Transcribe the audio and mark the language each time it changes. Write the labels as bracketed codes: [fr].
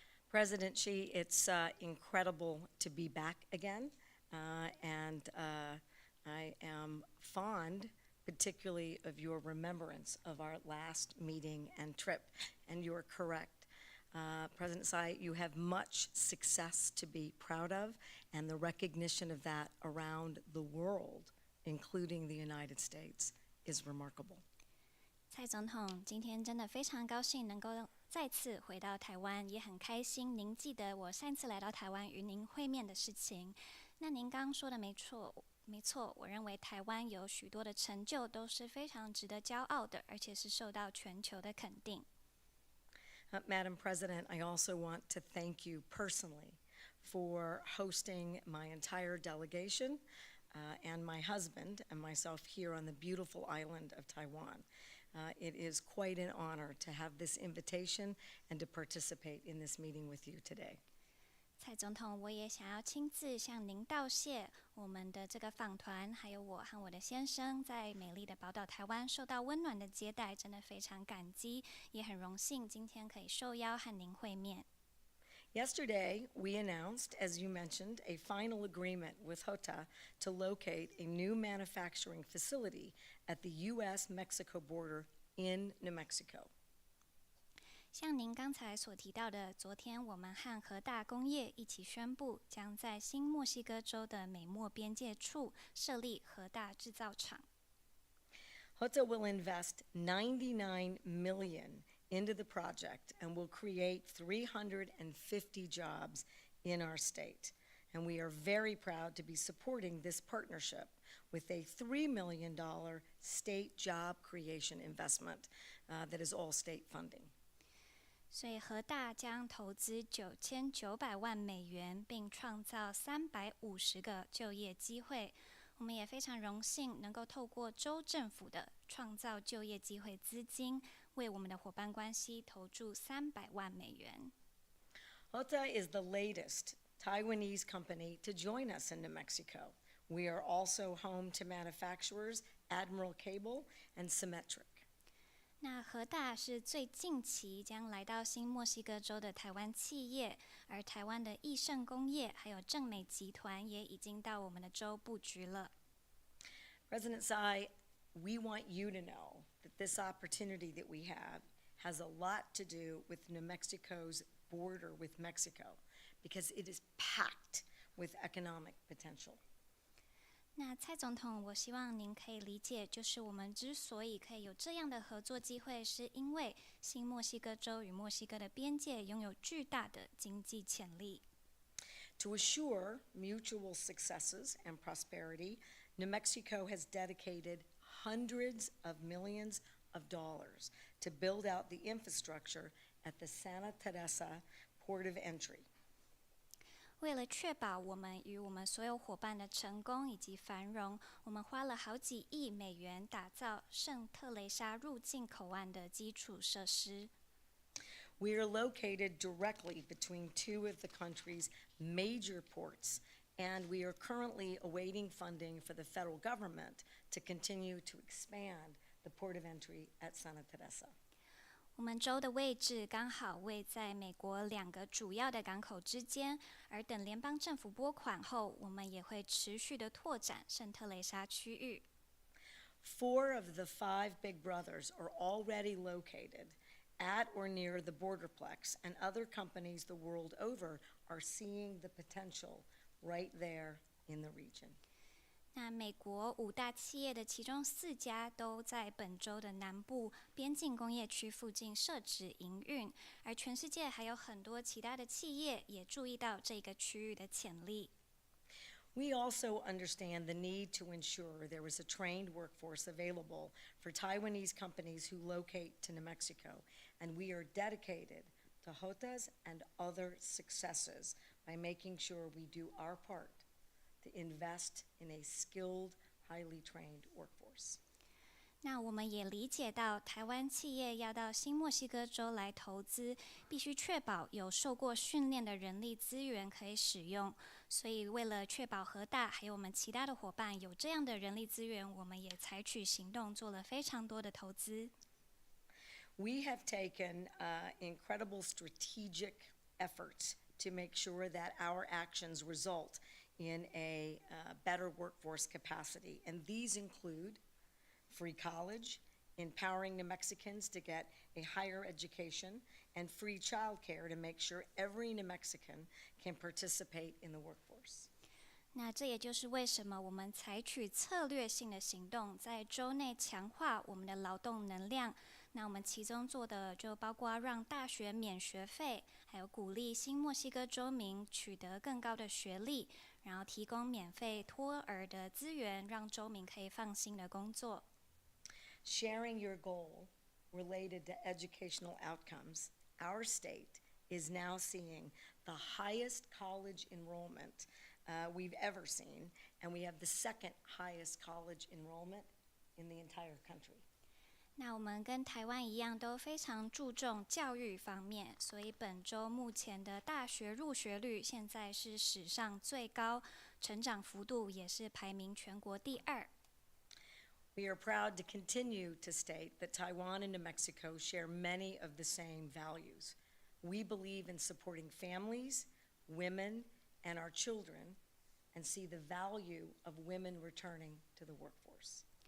[en] President Xi, it's incredible to be back again, and I am fond, particularly of your remembrance of our last meeting and trip, and you are correct. President Tsai, you have much success to be proud of, and the recognition of that around the world, including the United States, is remarkable. [zh] 蔡总统，今天真的非常高兴能够再次回到台湾，也很开心您记得我上次来到台湾与您会面的事情。那您刚刚说的没错，我认为台湾有许多的成就都是非常值得骄傲的，而且是受到全球的肯定。 [en] Madam President, I also want to thank you personally for hosting my entire delegation and my husband and myself here on the beautiful island of Taiwan. It is quite an honor to have this invitation and to participate in this meeting with you today. [zh] 蔡总统，我也想要亲自向您道谢。我们的这个访团，还有我和我的先生，在美丽的宝岛台湾受到温暖的接待，真的非常感激，也很荣幸今天可以受邀和您会面。 [en] Yesterday, we announced, as you mentioned, a final agreement with HOTA to locate a new manufacturing facility at the U.S.-Mexico border in New Mexico. [zh] 像您刚才所提到的，昨天我们和和大工业一起宣布，将在新墨西哥州的美墨边界处设立和大制造厂。 [en] HOTA will invest $99 million into the project and will create 350 jobs in our state. And we are very proud to be supporting this partnership with a $3 million state job creation investment that is all state funding. [zh] 所以和大将投资$9900万，并创造350个就业机会。我们也非常荣幸能够透过州政府的创造就业机会资金，为我们的伙伴关系投注$300万。 [en] HOTA is the latest Taiwanese company to join us in New Mexico. We are also home to manufacturers Admiral Cable and Symmetric. [zh] 那和大是最近期将来到新墨西哥州的台湾企业，而台湾的益盛工业还有正美集团也已经到我们的州布局了。 [en] President Tsai, we want you to know that this opportunity that we have has a lot to do with New Mexico's border with Mexico because it is packed with economic potential. [zh] 那蔡总统，我希望您可以理解，就是我们之所以可以有这样的合作机会，是因为新墨西哥州与墨西哥的边界拥有巨大的经济潜力。 [en] To assure mutual successes and prosperity, New Mexico has dedicated hundreds of millions of dollars to build out the infrastructure at the Santa Teresa Port of Entry. [zh] 为了确保我们与我们所有伙伴的成功以及繁荣，我们花了好几亿美元打造圣特雷莎入境口岸的基础设施。 [en] We are located directly between two of the country's major ports, and we are currently awaiting funding for the federal government to continue to expand the port of entry at Santa Teresa. [zh] 我们州的位置刚好位在美国2个主要的港口之间，而等联邦政府拨款后，我们也会持续的拓展圣特雷莎区域。 [en] 4 of the 5 big brothers are already located at or near the borderplex, and other companies the world over are seeing the potential right there in the region. [zh] 那美国5大企业的其中4家都在本州的南部边境工业区附近设置营运，而全世界还有很多其他的企业也注意到这个区域的潜力。 [en] We also understand the need to ensure there is a trained workforce available for Taiwanese companies who locate to New Mexico, and we are dedicated to HOTA's and other successes by making sure we do our part to invest in a skilled, highly trained workforce. [zh] 那我们也理解到，台湾企业要到新墨西哥州来投资，必须确保有受过训练的人力资源可以使用。所以，为了确保和大还有我们其他的伙伴有这样的人力资源，我们也采取行动，做了非常多的投资。 [en] We have taken incredible strategic efforts to make sure that our actions result in a better workforce capacity, and these include free college, empowering New Mexicans to get a higher education, and free childcare to make sure every New Mexican can participate in the workforce. [zh] 那这也就是为什么我们采取策略性的行动，在州内强化我们的劳动能量。那我们其中做的就包括让大学免学费，还有鼓励新墨西哥州民取得更高的学历，然后提供免费托儿的资源，让州民可以放心的工作。 [en] Sharing your goal related to educational outcomes, our state is now seeing the highest college enrollment we've ever seen, and we have the second highest college enrollment in the entire country. [zh] 那我们跟台湾一样，都非常注重教育方面，所以本州目前的大学入学率现在是史上最高，成长幅度也是排名全国第2。 [en] We are proud to continue to state that Taiwan and New Mexico share many of the same values. We believe in supporting families, women, and our children, and see the value of women returning to the workforce.